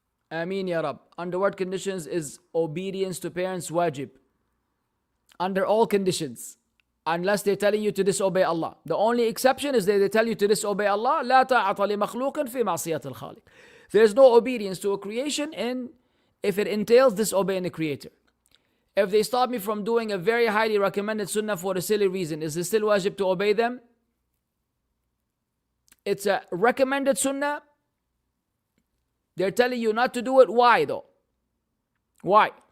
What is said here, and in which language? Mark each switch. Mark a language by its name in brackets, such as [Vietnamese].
[English] Ameen ya Rab. Under what conditions is obedience to parents wajib? Under all conditions. Unless they're telling you to disobey Allah. The only exception is that they tell you to disobey Allah. [Arabic] لا طاعة لمخلوق في معصية الخالق. [English] There's no obedience to a creation if it entails disobeying the Creator. If they stop me from doing a very highly recommended sunnah for a silly reason, is it still wajib to obey them? It's a recommended sunnah. They're telling you not to do it. Why though? Why?